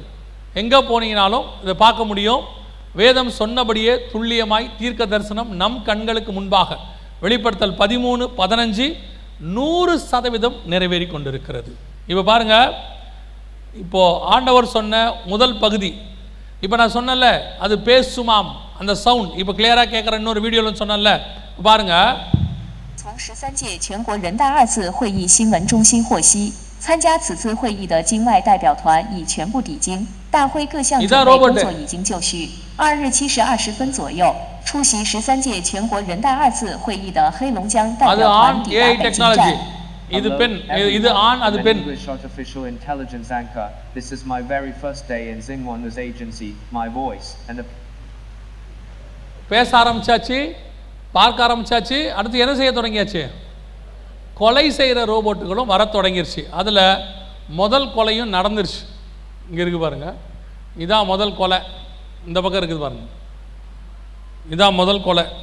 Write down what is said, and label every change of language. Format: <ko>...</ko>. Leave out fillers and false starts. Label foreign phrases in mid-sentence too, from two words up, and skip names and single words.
<ta>எங்கே போனீங்கனாலும் இதை பார்க்க முடியும். வேதம் சொன்னபடியே துல்லியமாய் தீர்க்க தரிசனம் நம் கண்களுக்கு முன்பாக வெளிப்படுத்தல் 13:15 100% நிறைவேறி கொண்டிருக்கிறது. இப்போ பாருங்க, இப்போ ஆண்டவர் சொன்ன முதல் பகுதி, இப்போ நான் சொன்னல அது பேசுமாம் அந்த சவுண்ட், இப்போ கிளியரா கேட்குற இன்னொரு வீடியோவில் சொன்னல பாருங்க.</ta> <zh>从13届全国人大2次会议新闻中心获悉，参加此次会议的境外代表团已全部抵京，大会各项准备工作已经就绪。2日7时20分左右，出席13届全国人大2次会议的黑龙江代表团抵达北京站。</zh> <ta>இது பெண், இது ஆண், அது பெண்.</ta> <en>English artificial intelligence anchor. This is my very first day in Xinhua News Agency. My voice and the</en> <ta>பேச ஆரம்பிச்சாச்சு, பார்க்க ஆரம்பிச்சாச்சு. அடுத்து என்ன செய்ய தொடங்கியாச்சு? கொலை செய்கிற ரோபோட்டுகளும் வர தொடங்கிருச்சு. அதில் முதல் கொலையும் நடந்துருச்சு. இங்கே இருக்குது பாருங்கள், இதான் முதல் கொலை. இந்த பக்கம் இருக்குது பாருங்கள், இதான் முதல் கொலை.</ta>